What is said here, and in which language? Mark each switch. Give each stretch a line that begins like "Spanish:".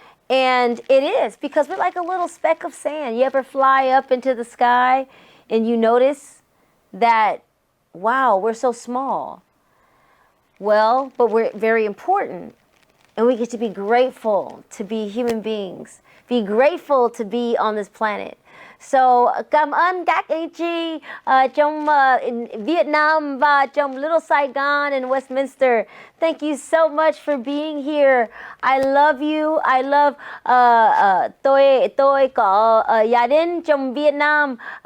English: And it is, because we're like a little speck of sand. You ever fly up into the sky and you notice that, wow, we're so small. Well, but we're very important. And we get to be grateful to be human beings, be grateful to be on this planet.
Vietnamese: So, cảm ơn các anh chị trong Việt Nam và trong Little Saigon and Westminster.
English: Thank you so much for being here. I love you. I love
Vietnamese: tôi có gia đình trong Việt Nam.